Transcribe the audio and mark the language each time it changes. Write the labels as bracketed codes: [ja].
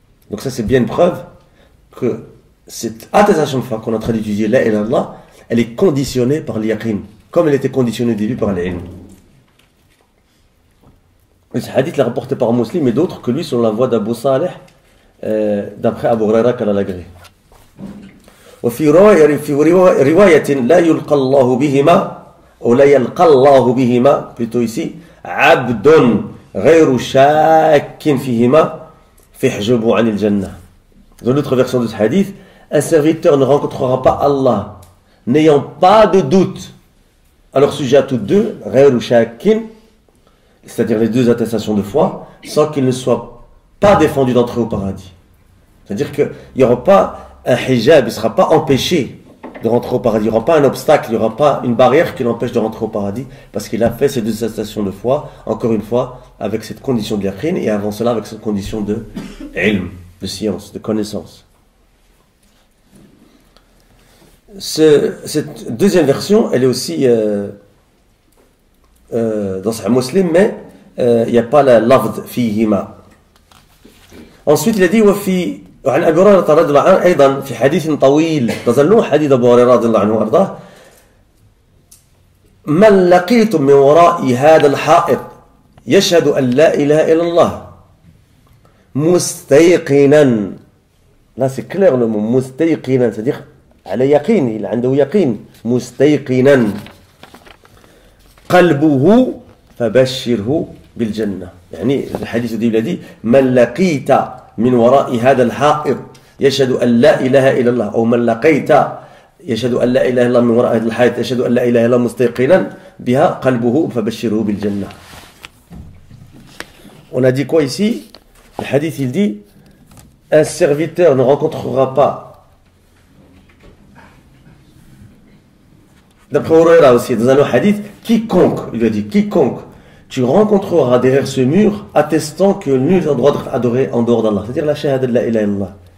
[fr] Donc ça c'est bien une preuve que cette attestation de foi qu'on est en train d'étudier, la ilaha illallah, elle est conditionnée par l'yaqin, comme elle était conditionnée au début par l'ilm. Et ce hadith est rapporté par Muslim et d'autres que lui selon la voix d'Abu Saleh, d'après Abu Hurairah qu'elle a agréé. [ar] وفي رواية لا يلقى الله بهما أو لا يلقى الله بهما [fr] plutôt ici [ar] عبد غير شاك فيهما فيحجب عن الجنة. [fr] Dans l'autre version de ce hadith, un serviteur ne rencontrera pas Allah n'ayant pas de doute à leur sujet à toutes deux, [ar] غير شاك, [fr] c'est-à-dire les deux attestations de foi, sans qu'il ne soit pas défendu d'entrer au paradis. C'est-à-dire qu'il n'y aura pas un hijab, il ne sera pas empêché de rentrer au paradis, il n'y aura pas un obstacle, il n'y aura pas une barrière qui l'empêche de rentrer au paradis, parce qu'il a fait ces deux attestations de foi, encore une fois, avec cette condition de yaqin, et avant cela avec cette condition de ilm, de science, de connaissance. cette deuxième version, elle est aussi dans Sahih Muslim, mais il n'y a pas la lafd fihima. Ensuite, il a dit [ar] وفي عن أبي هريرة رضي الله عنه أيضا في حديث طويل تظلون حديث أبو هريرة رضي الله عنه وأرضاه من لقيتم من وراء هذا الحائط يشهد أن لا إله إلا الله مستيقنا. [fr] Là c'est clair le mot مستيقنا, c'est-à-dire [ar] على يقين, [fr] il [ar] عنده يقين. مستيقنا قلبه فبشره بالجنة. يعني الحديث الذي من لقيت من وراء هذا الحائط يشهد أن لا إله إلا الله, أو من لقيت يشهد أن لا إله إلا الله من وراء هذا الحائط يشهد أن لا إله إلا الله مستيقنا بها قلبه فبشره بالجنة. [fr] On a dit quoi ici? Le hadith il dit un serviteur ne rencontrera pas, d'après Huraira aussi dans un autre hadith, quiconque, il a dit quiconque tu rencontreras derrière ce mur attestant que nul n'a le droit d'être adoré en dehors d'Allah, c'est-à-dire la shahada de la ilaha illallah,